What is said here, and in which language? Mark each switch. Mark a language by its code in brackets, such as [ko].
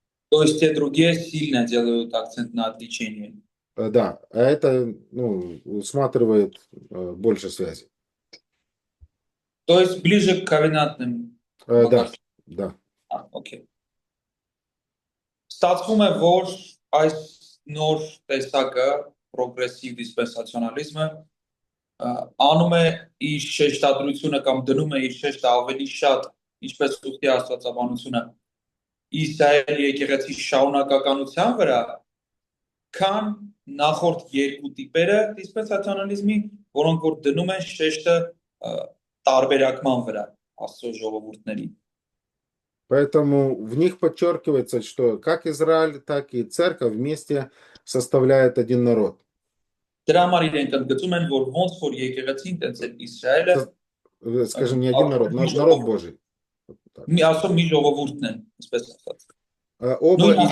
[ru] То есть те другие сильно делают акцент на отличение. Да, а это усматривает больше связи. То есть ближе к ковенантным. Да. [hy] Окей. Ստացվում է, որ այս նոր տեսակը պրոգրեսիվ դիսպենսացիոնալիզմը անում է իր շեշտադրությունը կամ դնում է իր շեշտը ավելի շատ ինչպես ուխտի աստվածաբանությունը Իսրայելի եկեղեցի շարունակականության վրա քան նախորդ երկու տիպերը դիսպենսացիոնալիզմի, որոնք որ դնում են շեշտը տարբերակման վրա Աստծո ժողովուրդների։ [ru] Поэтому в них подчеркивается, что как Израиль, так и церковь вместе составляют один народ. [hy] Դրա համար իրենք ընդգծում են, որ ոնց որ եկեղեցին, տենց էլ Իսրայելը, [ru] Скажем, не один народ, народ Божий. [hy] մի ասում մի ժողովուրդն են, այսպես ասած։